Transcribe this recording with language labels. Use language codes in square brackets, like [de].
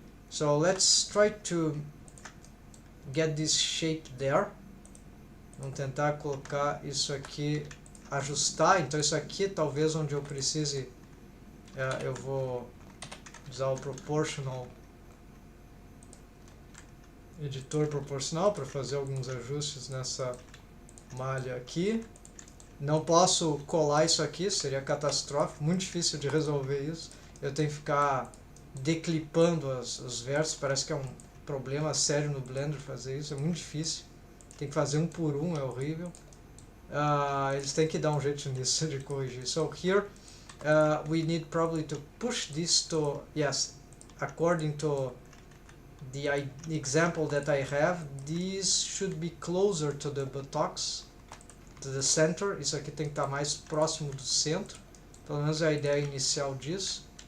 [en] So let's try to get this shape there. [pt] Vamos tentar colocar isso aqui, ajustar. Então isso aqui talvez onde eu precise, eu vou usar o proportional editor proporcional para fazer alguns ajustes nessa malha aqui. Não posso colar isso aqui, seria catastrófico, muito difícil de resolver isso. Eu tenho que ficar declipando os versos, parece que é um problema sério no Blender fazer isso, é muito difícil. Tem que fazer um por um, é horrível. Eles têm que dar um jeito nisso de corrigir. [en] So here we need probably to push this to, yes, according to the example that I have, this should be closer to the buttocks, to the center. [pt] Isso aqui tem que estar mais próximo do centro, pelo menos é a ideia inicial disso.